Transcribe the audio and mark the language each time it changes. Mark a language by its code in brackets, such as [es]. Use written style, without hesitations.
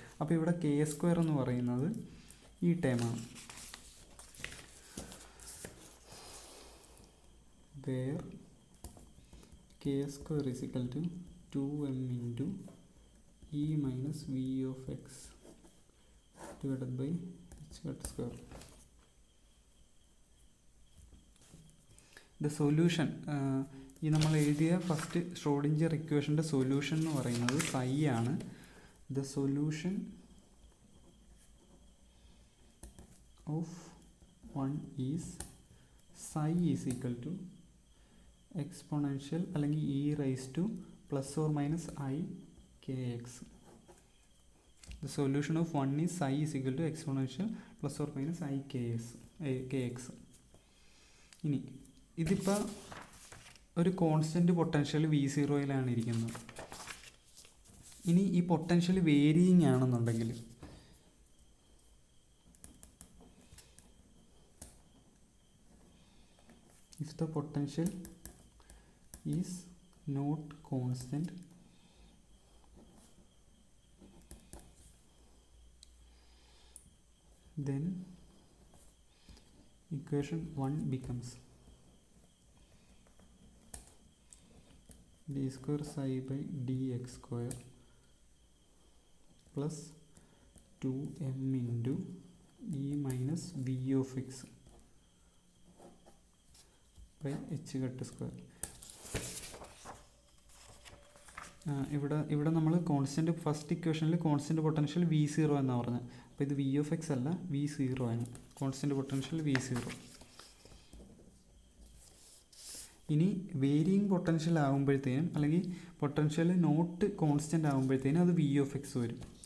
[ml] അപ്പോൾ ഇവിടെ k square എന്ന് പറയുന്നത് ഈ ടേമാണ്, [en] where k square is equal to 2m into e minus v of x divided by h cut square. The solution, [ml] ഈ നമ്മൾ എഴുതിയ ഫസ്റ്റ് ഷ്രോഡിഞ്ചർ ഇക്വേഷൻ്റെ സൊല്യൂഷൻ എന്ന് പറയുന്നത് psi ആണ്. [en] The solution of 1 is psi is equal to exponential അല്ലെങ്കിൽ e raise to plus or minus i kx. The solution of 1 is psi is equal to exponential plus or minus i kx. [ml] ഇനി ഇതിപ്പോൾ ഒരു constant potential V0 ഇരിക്കുന്നത്. ഇനി ഈ potential varying ആണെന്നുണ്ടെങ്കിൽ [en] if the potential is not constant, then equation 1 becomes d square psi by dx square plus 2m into e minus v of x by h cut square. [ml] ഇവിടെ നമ്മൾ constant first ഇക്വേഷനിൽ constant potential V0 എന്നാണ് പറഞ്ഞത്. അപ്പോൾ ഇത് v of x അല്ല, V0 ആണ് constant potential V0. ഇനി വേരിയിങ് പൊട്ടൻഷ്യൽ ആകുമ്പോഴത്തേനും അല്ലെങ്കിൽ പൊട്ടൻഷ്യൽ നോട്ട് കോൺസ്റ്റൻ്റ് ആകുമ്പോഴത്തേനും അത് v of x വരും.